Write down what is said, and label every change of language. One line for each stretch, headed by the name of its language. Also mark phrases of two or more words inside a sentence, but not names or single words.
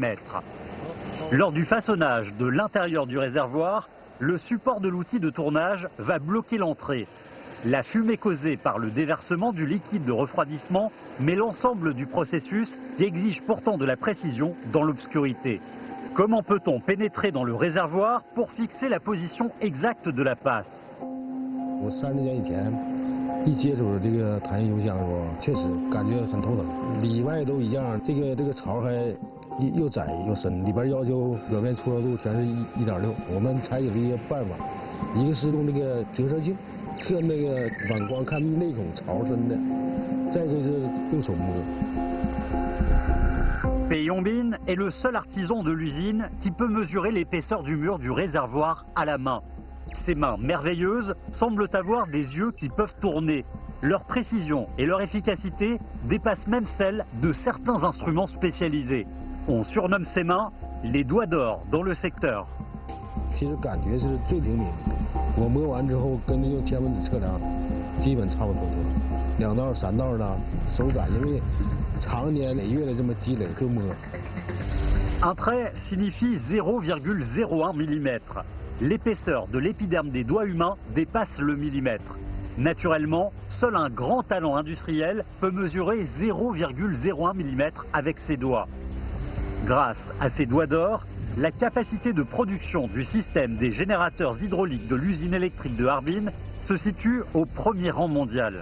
French: Lors du façonnage de l'intérieur du réservoir, le support de l'outil de tournage va bloquer l'entrée. La fumée causée par le déversement du liquide de refroidissement met l'ensemble du processus qui exige pourtant de la précision dans l'obscurité. Comment peut-on pénétrer dans le réservoir pour fixer la position exacte de la passe?
Chinese: 我30年以前一接触这个弹性油箱的时候，确实感觉很头疼，里外都一样，这个槽还又窄又深，里边要求表面粗糙度全是1.6。我们采取了一些办法，一个是用那个折射镜。测那个反光，看内孔槽深的，再一个是用手摸。
French: Peiyongbin est le seul artisan de l'usine qui peut mesurer l'épaisseur du mur du réservoir à la main. Ses mains merveilleuses semblent avoir des yeux qui peuvent tourner. Leur précision et leur efficacité dépassent même celles de certains instruments spécialisés. On surnomme ces mains les doigts d'or dans le secteur.
Chinese: 其实感觉是最灵敏。我摸完之后，跟那用千分子测量，基本差不多2道3道的手感，因为常年累月的这么积累就摸。
French: Un trait signifie 0,01 mm. L'épaisseur de l'épiderme des doigts humains dépasse le millimètre. Naturellement, seul un grand talent industriel peut mesurer 0,01 mm avec ses doigts. Grâce à ces doigts d'or, la capacité de production du système des générateurs hydrauliques de l'usine électrique de Harbin se situe au premier rang mondial.